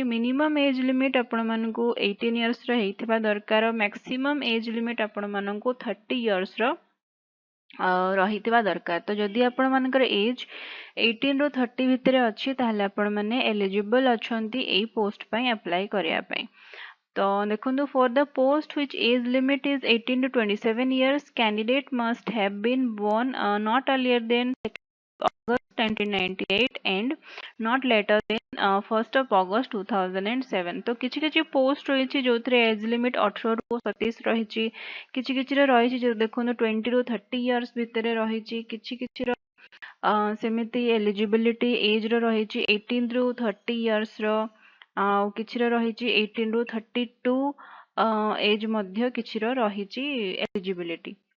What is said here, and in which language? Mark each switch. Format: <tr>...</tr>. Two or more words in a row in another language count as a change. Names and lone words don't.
<en>minimum age limit</en> <or>ଆପଣ ମାନଙ୍କୁ 18 years ରୁ ହେଇଥିବା ଦରକାର।</or> <en>maximum age limit</en> <or>ଆପଣ ମାନଙ୍କୁ 30 years ରୁ ରହିଥିବା ଦରକାର। ତ ଯଦି ଆପଣ ମାନଙ୍କର age 18 ରୁ 30 ଭିତରେ ଅଛି ତାହେଲେ ଆପଣ ମାନେ eligible ଅଛନ୍ତି ଏଇ post ପାଇଁ apply କରିବା ପାଇଁ।</or> <hi>तो देखो</hi> <en>for the post which age limit is 18 to 27 years candidate must have been born not earlier than August 1998 and not later than 1st of August 2007।</en> <or>ତ କିଛି କିଛି post ରହି ଯୋ</or> <en>age limit</en> <or>18 ରୁ 37 ରହି, କିଛି କିଛି ରହି ଯୋ देखो 20 ରୁ 30 years ଭିତର ରହି, କିଛି କିଛି ସେମିତି</or> <en>eligibility age</en> <or>ରହି 18 ରୁ 30 years କିଛି ରହି 18 ରୁ 32 age ମଧ୍ୟ କିଛି ରହି eligibility।</or>